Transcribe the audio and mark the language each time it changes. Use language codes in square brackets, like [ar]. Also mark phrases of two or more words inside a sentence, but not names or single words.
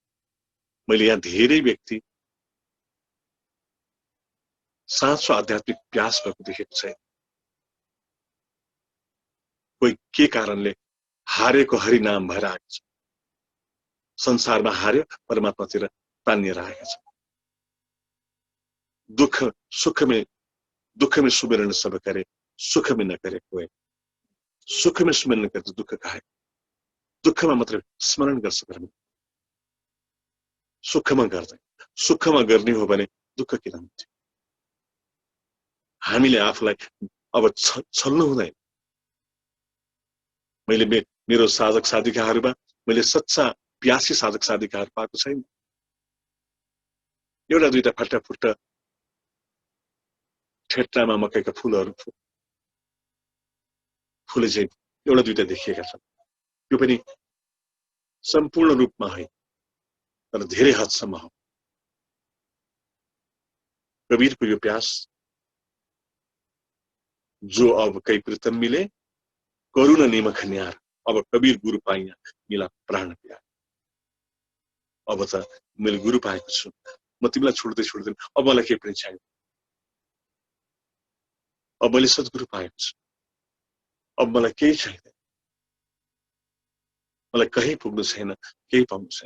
[ne] मैले यहाँ धेरै व्यक्ति साँचो आध्यात्मिक प्यास भएको देखेको छैन। कोही के कारणले हारेको हरिनाम भएर आएको छ, संसारमा हार्यो, परमात्मातिर तानिएर आएका छ। [hi] दुख में सुमिरन सब करे, सुख में न करे कोई। सुख में सुमिरन करे दुख कहे, [ne] दुःखमा मात्र स्मरण गर्छ परमात्मा, सुखमा गर्दैन। सुखमा गर्ने हो भने दुःख किन हुन्छ? हामीले आफूलाई अब छल्नु हुँदैन। मैले मेरो साधक साधिकाहरूमा मैले सच्चा प्यासी साधक साधिकाहरू पाएको छैन। एउटा दुईटा फट्टा फुट्टा ठेट्टामा मकैका फुलहरू फुले चाहिँ एउटा दुईटा देखिएका छन्। यो पनि सम्पूर्ण रूपमा होइन, तर धेरै हदसम्म हो। कबीरको यो प्यास, [hi] जो अब कई प्रीतम मिले करुण निमख न्यार अब कबीर गुरु पाइया मिला प्राण प्यार। [ne] अब त मैले गुरु पाएको छु, म तिमीलाई छोड्दै छोड्दैन, अब मलाई केही पनि छैन। अब मैले सद्गुरु पाएको छु, अब मलाई केही छैन, मलाई कहीँ पुग्नु छैन, केही पाउनु छैन।